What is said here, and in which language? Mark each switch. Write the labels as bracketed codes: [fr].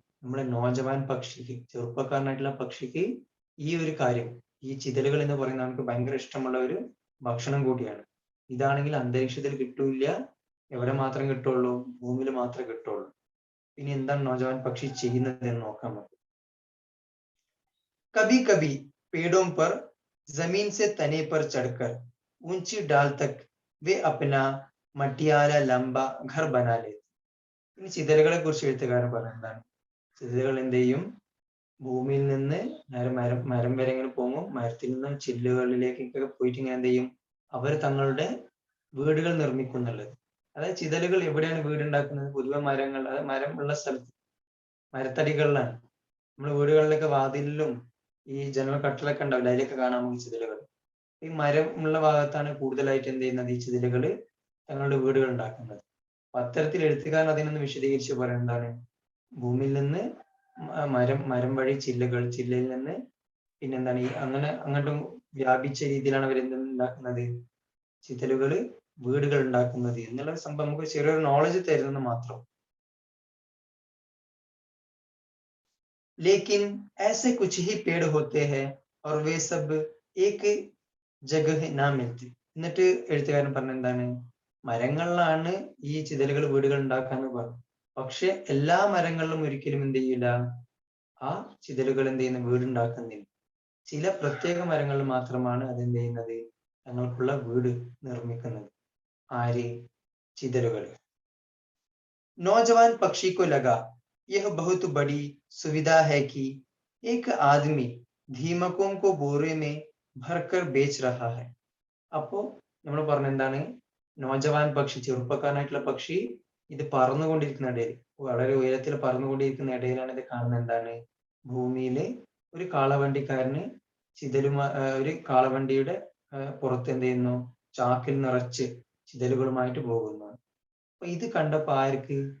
[ml] നമ്മുടെ നോജവാൻ പക്ഷിക്ക്, ചെറുപ്പക്കാരനായിട്ടുള്ള പക്ഷിക്ക് ഈ ഒരു കാര്യം, ഈ ചിതലുകൾ എന്ന് പറയുന്നത് നമുക്ക് ഭയങ്കര ഇഷ്ടമുള്ള ഒരു ഭക്ഷണം കൂടിയാണ്. ഇതാണെങ്കിൽ അന്തരീക്ഷത്തിൽ കിട്ടൂല, എവിടെ മാത്രം കിട്ടുള്ളൂ? ഭൂമിയിൽ മാത്രമേ കിട്ടുള്ളൂ. ഇനി എന്താണ് നോജവാൻ പക്ഷി ചെയ്യുന്നത് എന്ന് നോക്കാൻ പറ്റും. [hi] कभी कभी पेड़ों पर जमीन से तने पर चढ़कर ऊंची डाल तक वे अपना मटियाला लंबा घर बना लेते. [ml] ഇനി ചിതലുകളെ കുറിച്ച് എഴുത്തുകാരൻ പറയുന്നതാണ്. ചിതലുകൾ എന്ത് ചെയ്യും? ഭൂമിയിൽ നിന്ന് നേരെ മരം വരെ ഇങ്ങനെ പോകുമ്പോൾ മരത്തിൽ നിന്നും ചില്ലുകളിലേക്കൊക്കെ പോയിട്ട് ഇങ്ങനെ എന്ത് ചെയ്യും? അവർ തങ്ങളുടെ വീടുകൾ നിർമ്മിക്കുന്നുള്ളത്. അതായത് ചിതലുകൾ എവിടെയാണ് വീടുണ്ടാക്കുന്നത്? പൊതുവെ മരങ്ങൾ, അതായത് മരം ഉള്ള സ്ഥലത്ത്, മരത്തടികളിലാണ്. നമ്മുടെ വീടുകളിലൊക്കെ വാതിലിലും ഈ ജനൽ കട്ടിലൊക്കെ ഉണ്ടാവില്ല, അതിലൊക്കെ കാണാൻ നമുക്ക് ചിതലുകൾ. ഈ മരം ഉള്ള ഭാഗത്താണ് കൂടുതലായിട്ട് എന്ത് ചെയ്യുന്നത്? ഈ ചിതലുകൾ തങ്ങളുടെ വീടുകൾ ഉണ്ടാക്കുന്നത്. അപ്പൊ അത്തരത്തിൽ എഴുത്തുകാരൻ അതിനൊന്ന് വിശദീകരിച്ച് പറയുന്നത് എന്താണ്? ഭൂമിയിൽ നിന്ന് മരം വഴി ചില്ലകൾ, ചില്ലയിൽ നിന്ന് പിന്നെന്താണ് ഈ അങ്ങനെ അങ്ങോട്ടും വ്യാപിച്ച രീതിയിലാണ് അവർ എന്തുണ്ടാക്കുന്നത്? ചിതലുകൾ വീടുകൾ ഉണ്ടാക്കുന്നത് എന്നുള്ള സംഭവം നമുക്ക് ചെറിയൊരു നോളജ് തരുന്നത് മാത്രം. [hi] लेकिन ऐसे कुछ ही पेड़ होते हैं और वे सब एक जगह ना मिलते. [ml] എന്നിട്ട് എഴുത്തുകാരൻ പറഞ്ഞ എന്താണ്? മരങ്ങളിലാണ് ഈ ചിതലുകൾ വീടുകൾ ഉണ്ടാക്കാന്ന് പറഞ്ഞു. പക്ഷെ എല്ലാ മരങ്ങളിലും ഒരിക്കലും എന്ത് ചെയ്യില്ല? ആ ചിതലുകൾ എന്ത് ചെയ്യുന്ന വീടുണ്ടാക്കുന്നില്ല. ചില പ്രത്യേക മരങ്ങളിൽ മാത്രമാണ് അതെന്ത് ചെയ്യുന്നത്? തങ്ങൾക്കുള്ള വീട് നിർമ്മിക്കുന്നത്. ആര്? ചിതലുകൾ. [hi] नौजवान पक्षी को लगा यह बहुत बड़ी सुविधा है कि एक आदमी दीमकों को बोरे में भरकर बेच रहा है. [ml] അപ്പോ നമ്മൾ പറഞ്ഞ എന്താണ്? നോജവാൻ പക്ഷി, ചെറുപ്പക്കാരനായിട്ടുള്ള പക്ഷി ഇത് പറന്നുകൊണ്ടിരിക്കുന്ന ഇടയിൽ, വളരെ ഉയരത്തിൽ പറന്നുകൊണ്ടിരിക്കുന്ന ഇടയിലാണ് ഇത് കാണുന്നത്. എന്താണ്? ഭൂമിയിലെ ഒരു കാളവണ്ടിക്കാരന് ഒരു കാളവണ്ടിയുടെ പുറത്ത് എന്ത് ചെയ്യുന്നു? ചാക്കിൽ നിറച്ച് ചിതലുകളുമായിട്ട് പോകുന്നു. അപ്പൊ ഇത് കണ്ടപ്പോ ആർക്ക്?